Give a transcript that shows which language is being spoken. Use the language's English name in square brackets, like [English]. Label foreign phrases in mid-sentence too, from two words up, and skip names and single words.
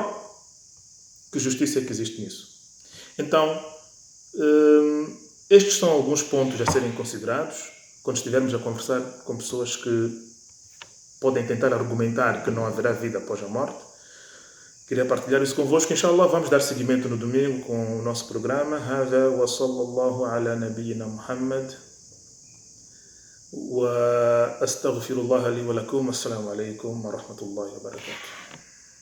[Portuguese] Que justiça é que existe nisso? Então, estes são alguns pontos a serem considerados quando estivermos a conversar com pessoas que podem tentar argumentar que não haverá vida após a morte. Queria partilhar isso convosco. Inshallah, vamos dar seguimento no domingo com o nosso programa. [Arabic] هذا وصلى الله على نبينا محمد. وأستغفر الله لي ولكم. السلام عليكم ورحمة الله وبركاته.